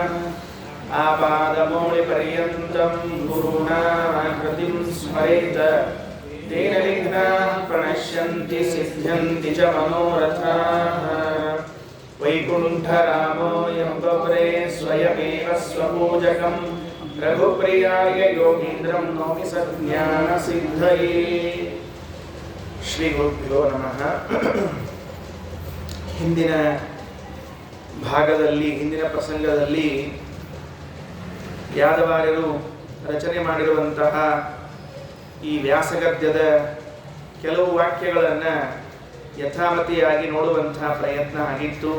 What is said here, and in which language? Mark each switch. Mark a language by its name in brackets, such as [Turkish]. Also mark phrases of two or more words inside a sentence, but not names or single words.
[Sanskrit] आपादमौलिपर्यन्तं गुरूणामाकृतिं स्मरेत तेन विघ्नाः प्रणश्यन्ति सिद्ध्यन्ति च मनोरथाः वैकुण्ठरामोऽयं वव्रे स्वयमेव स्वपूजकं रघुप्रियाय योगीन्द्रं नौमि सज्ञानसिद्धये ಶ್ರೀಗುರುಭ್ಯೋ ನಮಃ. [Kannada] ಹಿಂದಿನ ಭಾಗದಲ್ಲಿ ಹಿಂದಿನ ಪ್ರಸಂಗದಲ್ಲಿ ಯಾದವಾರ್ಯರು ರಚನೆ ಮಾಡಿರುವಂತಹ ಈ ವ್ಯಾಸಗದ್ಯದ ಕೆಲವು ವಾಕ್ಯಗಳನ್ನು ಯಥಾಮತಿಯಾಗಿ ನೋಡುವಂತಹ ಪ್ರಯತ್ನ ಆಗಿತ್ತು.